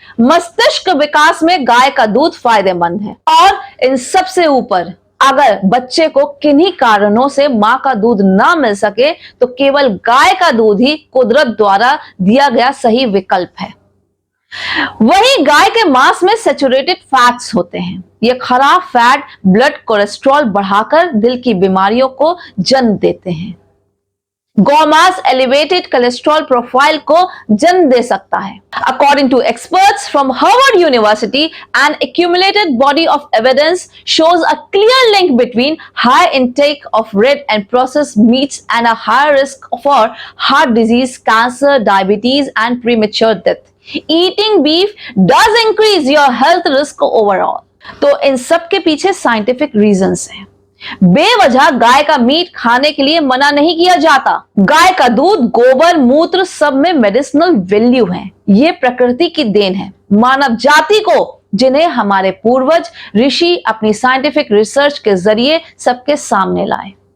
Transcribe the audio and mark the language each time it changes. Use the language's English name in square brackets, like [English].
[Hindi] मस्तिष्क विकास में गाय का दूध फायदेमंद है। और इन सबसे ऊपर, अगर बच्चे को किन्हीं कारणों से मां का दूध ना मिल सके तो केवल गाय का दूध ही कुदरत द्वारा दिया गया सही विकल्प है। वहीं गाय के मांस में सैचुरेटेड फैट्स होते हैं। ये खराब फैट ब्लड कोलेस्ट्रॉल बढ़ाकर दिल की बीमारियों को जन्म देते हैं। गौमांस एलिवेटेड कोलेस्ट्रॉल प्रोफाइल को जन्म दे सकता है। [English] According to experts from Harvard University, an accumulated body of evidence shows a clear link between high intake of red and processed meats and a higher risk for heart disease, cancer, diabetes, and premature death. Eating beef does increase your health risk overall. [Hindi] तो इन सब के पीछे scientific reasons हैं। बेवजह गाय का meet खाने के लिए मना नहीं किया जाता। गाय का दूध, गोबर, मूत्र सब में मेडिसिनल वैल्यू है। ये प्रकृति की देन है मानव जाति को, जिन्हें हमारे पूर्वज ऋषि अपनी साइंटिफिक रिसर्च के जरिए सबके सामने लाए।